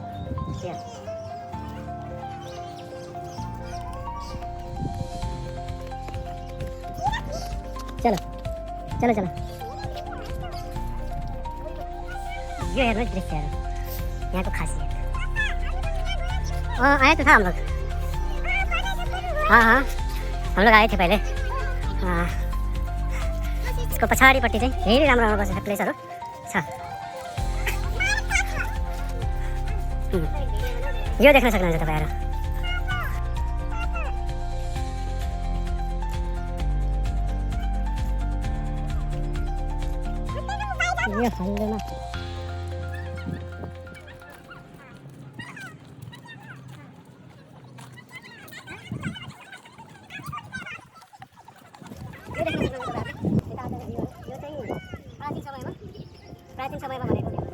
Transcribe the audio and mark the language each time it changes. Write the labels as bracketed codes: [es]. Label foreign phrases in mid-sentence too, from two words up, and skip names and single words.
[ne] चलो यो हेर्नुहोस् दृश्यहरू यहाँको खासियत। [hi] आए त था हम लोग। हम लोग आए थे पहले। [ne] यसको पछाडिपट्टि चाहिँ धेरै राम्रो बसेको प्लेसहरू छ। यो देख्न सक्नुहुन्छ तपाईँहरू। यो हल्लोमा प्राचीन समयमा भनेको